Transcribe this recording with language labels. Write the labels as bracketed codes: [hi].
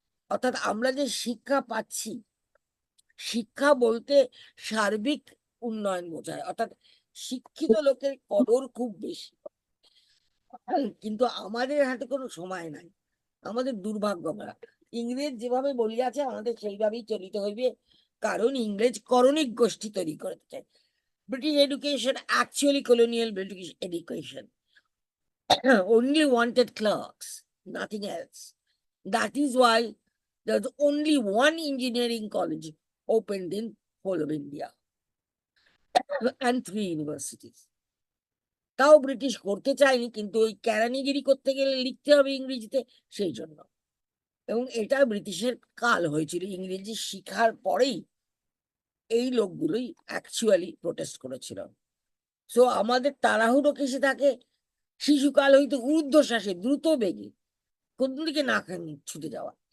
[bn] অর্থাৎ আমরা যে শিক্ষা পাচ্ছি, শিক্ষা বলতে সার্বিক উন্নয়ন বোঝায়, অর্থাৎ শিক্ষিত লোকের কদর খুব বেশি, কিন্তু আমাদের হাতে কোনো সময় নাই। আমাদের দুর্ভাগ্য, আমরা ইংরেজ যেভাবে বলিয়াছে আমাদের সেইভাবেই চলিতে হইবে, কারণ ইংরেজ করণিক গোষ্ঠী তৈরি করতে চায়। [en] British education, actually colonial British education, only wanted clerks, nothing else. That is why there's only one engineering college opened in whole of India and 3 universities. [bn] তাও ব্রিটিশ করতে চায়নি, কিন্তু ওই কেরানিগিরি করতে গেলে লিখতে হবে ইংরেজিতে, সেই জন্য। এবং এটা ব্রিটিশের কাল হয়েছিল, ইংরেজি শিখার পরেই এই লোকগুলোই অ্যাকচুয়ালি প্রোটেস্ট করেছিল। সো আমাদের তাড়াহুড়ো কিসে থাকে? শিশুকাল হইতে ঊর্ধ্বশ্বাসে দ্রুত বেগে কোন দিকে না ছুটে যাওয়া।